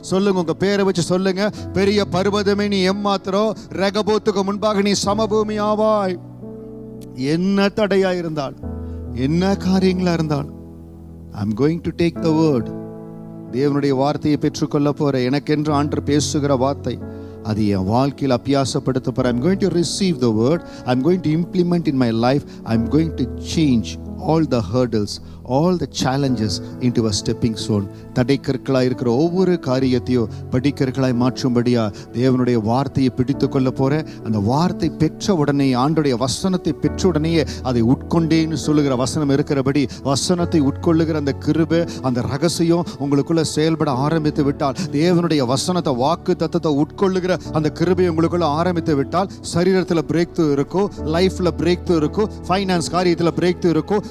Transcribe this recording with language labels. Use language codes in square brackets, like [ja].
[ta] சொல்லுங்க, உங்க பேரை வச்சு சொல்லுங்க, பெரிய பர்வதமே நீ எம்மாத்திரம் ரெகபோத்துக்கு முன்பாக நீ சமபூமி ஆவாய். என்ன தடையா இருந்தால், என்ன காரியங்களா இருந்தால், [en] I'm going to take the word. [ta] தேவனுடைய வார்த்தையை பெற்றுக்கொள்ள போற, எனக்கென்று ஆண்டவர் பேசுகிற வார்த்தை, அது என் வாழ்க்கையில் அபியாசப்படுத்த போற. [en] I'm going to receive the word. I'm going to implement in my life. I'm going to change all the hurdles, all the challenges into a stepping stone. [ta] தடைக்கற்களாய் இருக்கிற ஒவ்வொரு காரியத்தையும் படிக்கற்களாய் மாற்றும்படியா தேவனுடைய வார்த்தையை பிடித்து கொள்ள போற, அந்த வார்த்தை பெற்ற உடனே, ஆண்டுடைய வசனத்தை பெற்ற உடனேயே அதை உட்கொண்டேன்னு சொல்லுகிற வசனம் இருக்கிறபடி, வசனத்தை உட்கொள்ளுகிற அந்த கிருபை, அந்த ரகசியம் உங்களுக்குள்ள செயல்பட ஆரம்பித்து விட்டால், தேவனுடைய வசனத்தை, வாக்கு தத்தத்தை உட்கொள்ளுகிற அந்த கிருபை உங்களுக்குள்ள ஆரம்பித்து விட்டால், சரீரத்தில் பிரேக் த்ரூ இருக்கும், லைஃப்ல பிரேக் த்ரூ இருக்கும், ஃபைனான்ஸ் காரியத்தில் பிரேக் த்ரூ இருக்கும்.